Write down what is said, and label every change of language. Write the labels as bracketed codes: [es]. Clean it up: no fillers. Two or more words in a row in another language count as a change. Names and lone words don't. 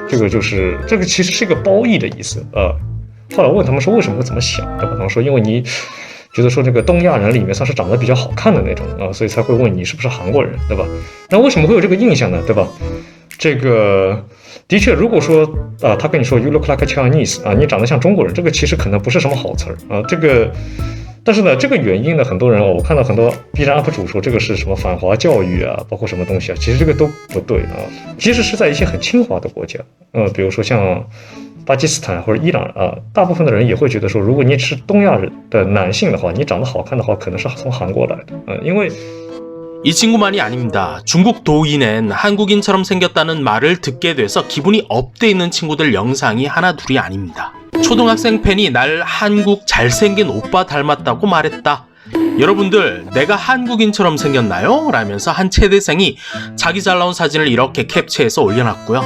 [zh] 这个其实是一个褒义的意思后来我问他们说为什么会这么想，对吧？他们说因为你觉得说这个东亚人里面算是长得比较好看的那种所以才会问你是不是韩国人，对吧？那为什么会有这个印象呢，对吧？这个的确，如果说他跟你说 [en] you look like a Chinese [zh] 你长得像中国人，这个其实可能不是什么好词儿这个。但是呢，这个原因呢，很多人我看到很多 B 站 UP 主说这个是什么反华教育包括什么东西其实这个都不对即使是在一些很亲华的国家比如说像巴基斯坦或者伊朗大部分的人也会觉得说，如果你是东亚人的男性的话，你长得好看的话，可能是从韩国来的因为 [ko] 이 친구만이 아닙니다. 중국 도인엔 한국인처럼 생겼다는 말을 듣게 돼서 기분이 업돼 있는 친구들 영상이 하나 둘이 아닙니다. 초등학생 팬이 날 한국 잘생긴 오빠 닮았다고 말했다. 여러분들 내가 한국인처럼 생겼나요? 라면서 한 체대생이 자기 잘 나온 사진을 이렇게 캡처해서 올려놨고요.